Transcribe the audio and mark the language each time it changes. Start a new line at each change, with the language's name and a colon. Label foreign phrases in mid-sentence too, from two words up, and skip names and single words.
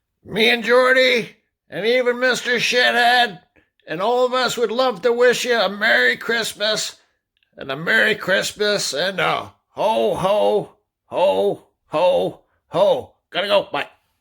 English: Me and Jordy, and even Mr. Shithead, and all of us would love to wish you a Merry Christmas, and a Merry Christmas, and a ho, ho, ho, ho, ho. Gotta go. Bye.